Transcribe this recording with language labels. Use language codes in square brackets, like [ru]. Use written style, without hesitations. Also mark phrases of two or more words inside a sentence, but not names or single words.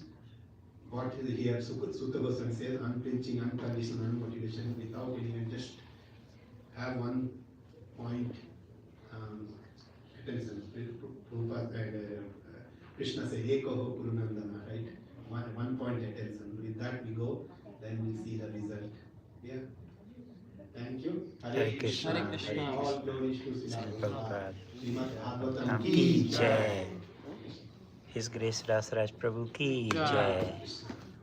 [en] What is here, Sutta Goswami says, unflinching, unconditional, unmotivation, without anything, just have one point attention. Krishna says, [sa] एकेह कुरुनन्दन, [en] right? One point attention. With that we go, then we see the result. Yeah. Thank you. Hare Krishna. Hare Krishna. All glories to Srimad Srimad Bhagavatam Bhagavatam [hi] ki ki jai. jai. [en] His Grace Rasaraj Prabhu ki [hi] Jai. jai.